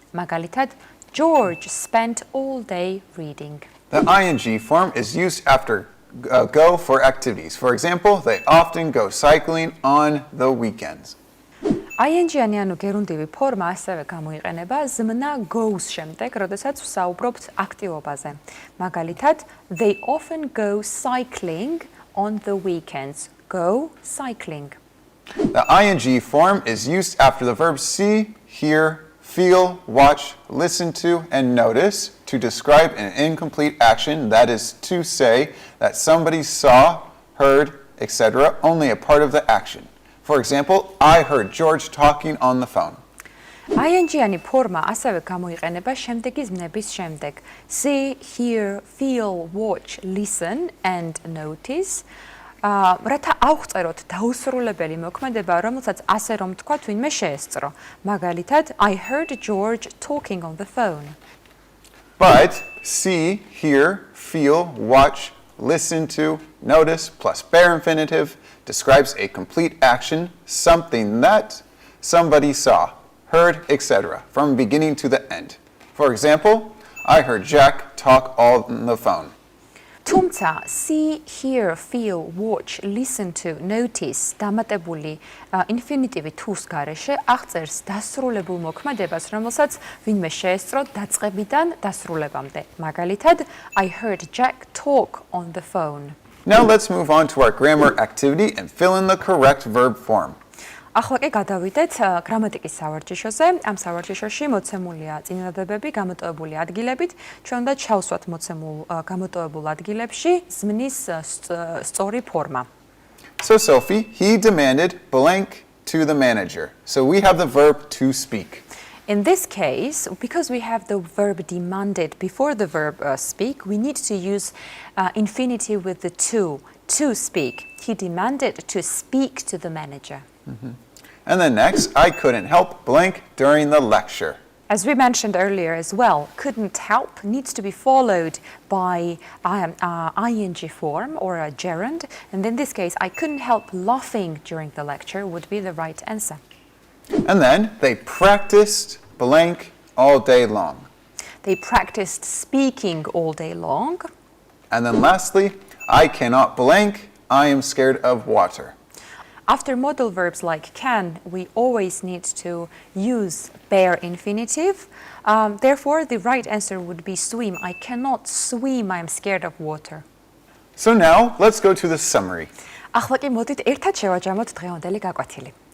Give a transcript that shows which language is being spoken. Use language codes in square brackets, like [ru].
[en] მაგალითად, George spent all day reading. The ing form is used after go for activities. For example, they often go cycling on the weekends. [ka] ing-იანი, ანუ gerundivi ფორმა ასევე გამოიყენება ზმნა goes შემდეგ, როდესაც ვსაუბრობთ აქტივობაზე. [en] მაგალითად, they often go cycling on the weekends. Go cycling. The ing form is used after the verbs see, hear, feel, watch, listen to, and notice to describe an incomplete action, that is to say that somebody saw, heard, etc., only a part of the action. For example, I heard George talking on the phone. [ka] ing-იანი ფორმა ასევე გამოიყენება შემდეგი ზმნების შემდეგ. [en] See, hear, feel, watch, listen, and notice. [ka] რათა ავღწეროთ დაუსრულებელი მოქმედება, რომელსაც ასე რომ თქვა თვინმე შეესწრო. [en] მაგალითად, I heard George talking on the phone. But see, hear, feel, watch, listen to, notice, plus bare infinitive describes a complete action, something that somebody saw, heard, etc., from beginning to the end. For example, I heard Jack talk on the phone. [ka] თუმცა [en] see, hear, feel, watch, listen to, notice [ka] დამატებული ინფინიტივი თუს გარეშე აღწერს დასრულებულ მოქმედებას, რომელსაც ვინმე შეესწრო დაწყებიდან დასრულებამდე. [en] მაგალითად, I heard Jack talk on the phone. Now let's move on to our grammar activity and fill in the correct verb form. [ka] ახლა კი გადავიდეთ გრამატიკის სავარჯიშოზე. ამ სავარჯიშოში მოცემულია წინადადებები გამოტოვებული ადგილებით. ჩვენ უნდა ჩავსვათ მოცემულ გამოტოვებულ ადგილებში ზმნის სწორი ფორმა. [en] So Sophie, he demanded blank to the manager. So we have the verb to speak. In this case, because we have the verb demanded before the verb speak, we need to use infinitive with the to speak. He demanded to speak to the manager. And then next, I couldn't help blank during the lecture. As we mentioned earlier as well, couldn't help needs to be followed by ing form or a gerund. And in this case, I couldn't help laughing during the lecture would be the right answer. And then they practiced blank all day long. They practiced speaking all day long. And then lastly, I cannot blank, I am scared of water. After modal verbs like can, we always need to use bare infinitive. Therefore, the right answer would be swim. I cannot swim, I am scared of water. So now, let's go to the summary. [ka] ახლა კი მოდით ერთად შევაჯამოთ დღევანდელი გაკვეთილი.